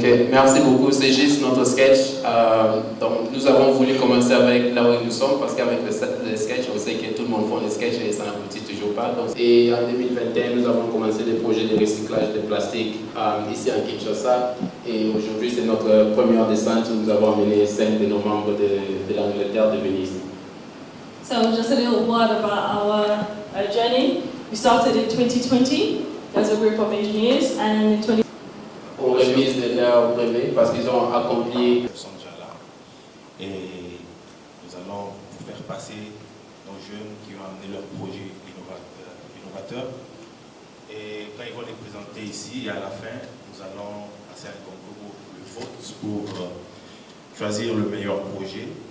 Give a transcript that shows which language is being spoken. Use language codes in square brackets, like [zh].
[fr] Merci beaucoup, c'est juste notre sketch. Donc nous avons voulu commencer avec là où nous sommes parce qu'avec le sketch, on sait que tout le monde fait des sketchs et ça n'aboutit toujours pas. Donc, et en 2021, nous avons commencé des projets de recyclage de plastique ici à Kinshasa. Et aujourd'hui, c'est notre première descente où nous avons amené 5 de nos membres de l'Angleterre de Venise. [en] So just a little word about our journey. We started in 2020 as a group of engineers and in 20 [fr] Pour remise de leur brevet parce qu'ils ont accompli. Ils sont déjà là. Et nous allons faire passer nos jeunes qui ont amené leur projet innovateur. Et quand ils vont les présenter ici, et à la fin, nous allons passer un concours de vote pour choisir le meilleur projet.